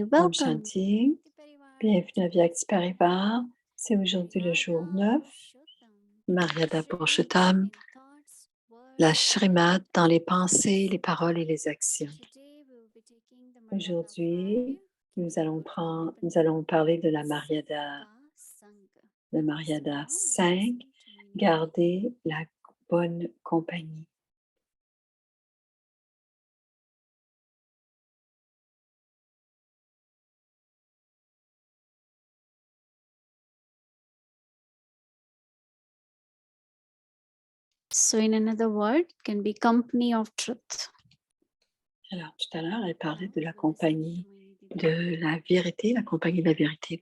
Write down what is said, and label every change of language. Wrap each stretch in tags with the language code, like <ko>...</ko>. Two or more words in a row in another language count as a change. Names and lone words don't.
<fr>Om Welcome. Shanti. Bienvenue à Vyakti Parivar. C'est aujourd'hui le jour 9. Mariada Purushottam. La Srimad dans les pensées, les paroles et les actions. Aujourd'hui, nous allons parler de la Mariada 5, garder la bonne compagnie.</fr> <en>So in another word, can be company of truth.</en> <fr>Alors, tout à l'heure, elle parlait de la compagnie de la vérité, la compagnie de la vérité.</fr>